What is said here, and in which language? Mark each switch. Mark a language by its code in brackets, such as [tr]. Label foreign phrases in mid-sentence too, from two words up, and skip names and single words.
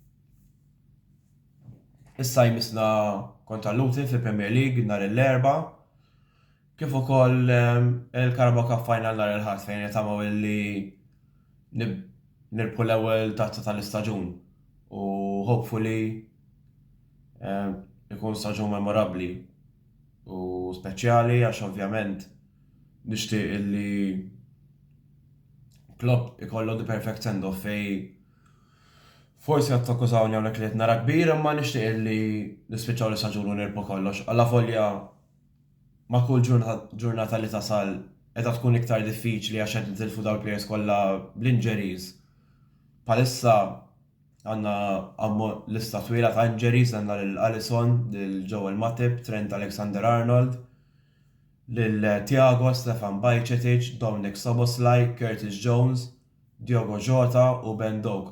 [mt] Issa jmissna kontra Luton fil-Premier League nhar l-erba' kif ukoll il-Carabao Cup Final nhar il-ħadd fejn nittamaw li nirbħu l-ewwel tazza tal-istaġun u hopefully ikun staġun memorabbli u speċjali għax ovvjament nixtieq illi Klopp ikollu [en] the perfect send-off [mt] fej forsi qed takkużawni hawnhekk li qed nara kbir imma nixtieq illi nispiċċaw l-istaġun u nirbħu kollox. Alla volja ma' kull ġurnata li tasal qiegħda tkun iktar diffiċli għax qed nitilfu dawn il-players kollha bl-injuries. Bħalissa għandna lista twila ta' injuries għandna lil Alisson, lil Joel Matip, Trent Alexander-Arnold, lil Thiago, Stefan Bajcetic, Dominic Szoboszlai, Curtis Jones, Diogo Jota u Ben Doak.